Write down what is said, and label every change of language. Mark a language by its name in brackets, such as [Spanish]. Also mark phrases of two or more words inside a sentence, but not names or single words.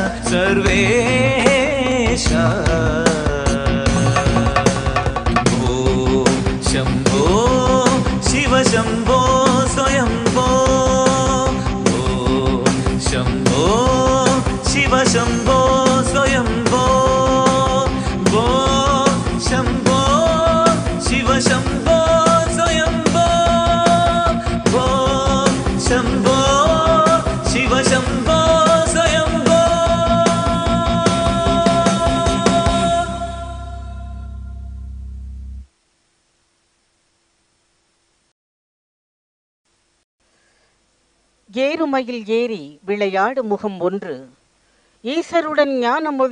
[Sanskrit] ಸರ್ವೇಶ ಭೋ ಶಂಭೋ ಶಿವ ಶಂಭೋ ಸ್ವಯಂಭೋ ಭೋ ಶಂಭೋ ಶಿವ ಶಂಭೋ ಸ್ವಯಂಭೋ ಭೋ ಶಂಭೋ ಶಿವ ಶಂಭೋ ಸ್ವಯಂಭೋ ಭೋ ಶಂಭೋ ಶಿವ ಶಂಭೋ ಸ್ವಯಂಭೋ. [Tamil] ஏறுமயில் ஏறி விளையாடு முகம் ஒன்று, ஈசருடன் ஞான மொழி